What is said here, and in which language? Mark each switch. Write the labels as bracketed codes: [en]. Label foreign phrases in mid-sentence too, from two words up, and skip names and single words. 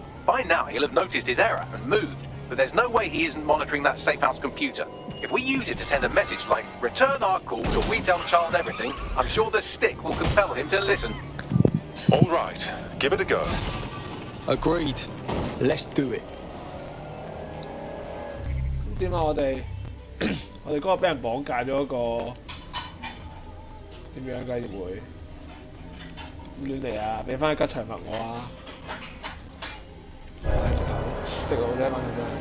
[en] By now he'll have noticed his error and moved, but there's no way he isn't monitoring that safe house computer. If we use it to send a message like, return our calls or we tell Child everything, I'm sure the stick will compel him to listen. All right, give it a go. Agreed. Let's do it. [yue] 點啊？我哋嗰個俾人綁架咗嗰個點樣嘅會亂嚟啊！俾翻吉祥物我啊！直路啫，反正